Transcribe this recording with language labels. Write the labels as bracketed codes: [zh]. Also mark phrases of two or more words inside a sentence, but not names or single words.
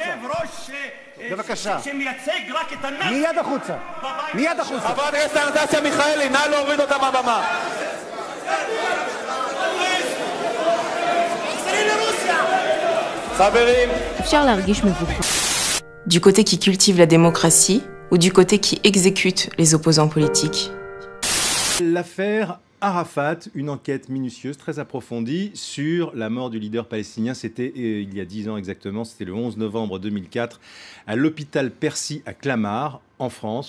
[he] בבקשה. שמייצג רק את הנאצים. מיד החוצה, מיד החוצה. חברת הכנסת אנסטסיה מיכאלי, נא להוריד אותה מהבמה. חברים. אפשר להרגיש מבוקר. [fr] Du côté qui cultive la démocratie ou du côté qui exécute les opposants politiques? L'affaire Arafat, une enquête minutieuse, très approfondie sur la mort du leader palestinien. C'était il y a 10 ans exactement, c'était le 11 novembre 2004, à l'hôpital Percy à Clamart, en France.